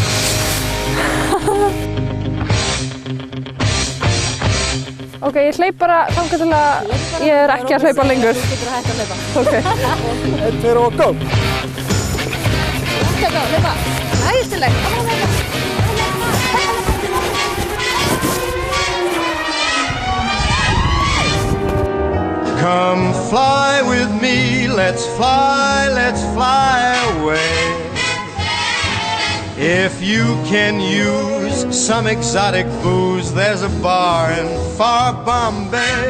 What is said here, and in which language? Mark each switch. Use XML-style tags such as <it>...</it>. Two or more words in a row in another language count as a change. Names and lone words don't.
<is>Ok, ég hleyp bara þangað til að ég er ekki að hlaupa lengur. Þú getur að hætta að hlaupa. Ok. 1, 2 og go! Hætta að hlaupa. Æðislegt.</is> <en>Come fly with me, let's fly away. If you can use some exotic booze, there's a bar in far Bombay.</en>